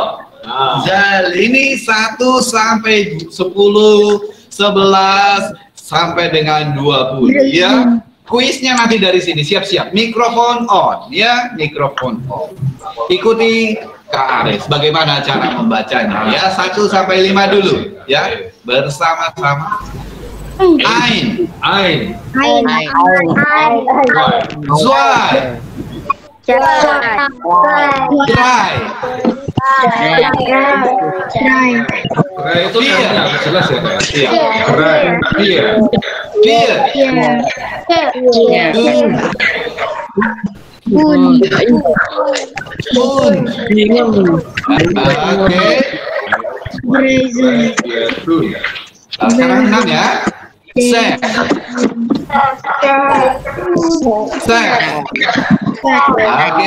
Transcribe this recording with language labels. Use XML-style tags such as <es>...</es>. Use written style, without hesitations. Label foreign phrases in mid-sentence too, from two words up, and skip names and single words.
<id>Jel, ini 1 sampai 10, 11 sampai dengan 20 ya. Kuisnya nanti dari sini, siap-siap. Mikrofon on ya, mikrofon on. Ikuti Kak Aris, bagaimana cara membacanya ya. 1 sampai 5 dulu ya. Bersama-sama.</id> <de>Ein, zwei, drei,</de> <id>Itu Iya. nggak jelas ya Kak? Iya. Iya.</id> <de>vier, fünf,</de> <id>oke. Nah, sekarang 6 ya. Sek, oke.</id>